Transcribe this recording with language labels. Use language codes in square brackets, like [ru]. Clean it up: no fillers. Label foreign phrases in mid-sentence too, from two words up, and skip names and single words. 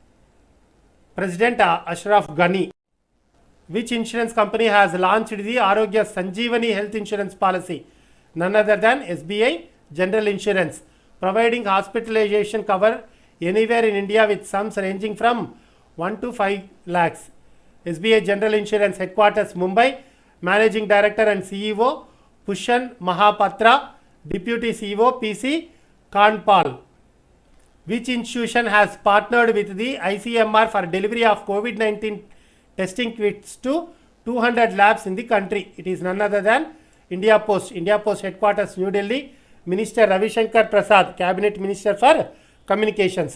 [en] President Ashraf Ghani. Which insurance company has launched the Arogya Sanjeevani health insurance policy? None other than SBI General Insurance, providing hospitalization cover anywhere in India with sums ranging from 1 to 5 lakhs. SBI General Insurance headquarters Mumbai, Managing Director and CEO Pushan Mahapatra, Deputy CEO PC Kanpal. Which institution has partnered with the ICMR for delivery of COVID-19 testing kits to 200 labs in the country? It is none other than India Post. India Post headquarters New Delhi. Minister Ravi Shankar Prasad, Cabinet Minister for Communications.